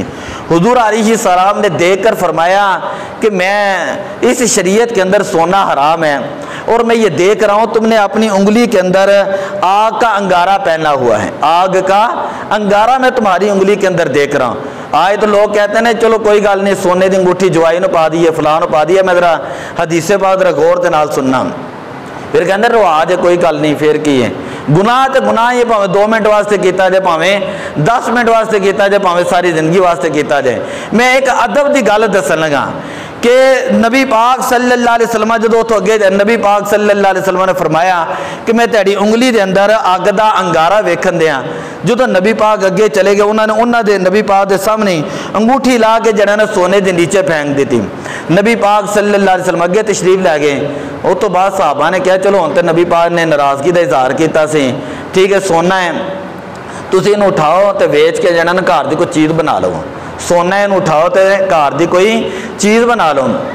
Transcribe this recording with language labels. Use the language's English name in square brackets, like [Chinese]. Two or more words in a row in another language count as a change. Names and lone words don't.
[Urdu] حضور علیہ السلام نے دیکھ کر فرمایا کہ میں اس شریعت کے اندر سونا حرام ہے، اور میں یہ دیکھ رہا ہوں تم نے اپنی انگلی کے اندر آگ کا انگارہ پہنا ہوا ہے، آگ کا انگارہ میں تمہاری انگلی کے اندر دیکھ رہا ہوں۔ آئے تو لوگ کہتے ہیں چلو [Punjabi] کوئی گل نہیں، سونے دی انگوٹھی جوائی نو پا دی ہے، فلاں نو پا دی ہے، میں ذرا حدیث پاک ذرا غور دے نال سننا۔ پھر کہندے رواج ہے، کوئی گل نہیں، پھر کی ہے؟ گناہ تے گناہ، یہ پاویں 2 منٹ واسطے کیتا جائے، پاویں 10 منٹ واسطے کیتا جائے، پاویں ساری زندگی واسطے کیتا جائے۔ میں ایک ادب دی گل دسن لگا کہ نبی پاک صلی اللہ علیہ وسلم جدو تو اگے نبی پاک صلی اللہ علیہ وسلم نے فرمایا کہ میں تیری انگلی دے اندر اگ دا انگارہ ویکھن دیاں۔ جدو نبی پاک اگے چلے گئے، انہاں دے نبی پاک دے سامنے انگوٹھی لا کے جڑا نا سونے دے نیچے پھینک دیتی۔ نبی پاک صلی اللہ علیہ وسلم اگے [Urdu] تشریف لے گئے۔ وہ تو بعد صحابہ نے کہا [Punjabi] چلو ہن تے نبی پاک نے ناراضگی دا اظہار کیتا سی، ٹھیک ہے سونا ہے، تسی انہوں اٹھاؤ تے ویچ کے جڑا نا گھر دی کوئی چیز بنا لو، سونا ہے انہوں اٹھاؤ تے گھر دی کوئی چیز بنا لو۔